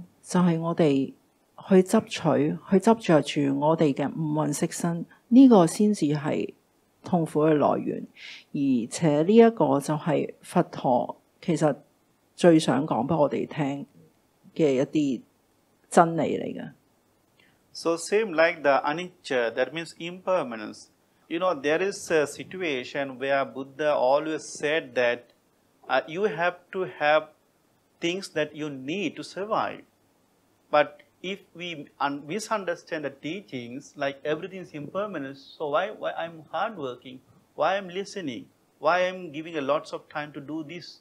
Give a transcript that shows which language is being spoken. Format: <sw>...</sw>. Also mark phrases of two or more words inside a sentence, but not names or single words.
<yue>就係我哋去執着住我哋嘅五蘊色身，呢個先至係痛苦嘅來源，而且呢一個就係佛陀其實最想講俾我哋聽嘅一啲真理嚟嘅。</yue> <en>So same like the anicca, that means impermanence. There is a situation where Buddha always said that you have to have things that you need to survive. But if we misunderstand the teachings, like everything is impermanent, so why I'm hardworking, why I'm listening, why I'm giving a lots of time to do this?</en>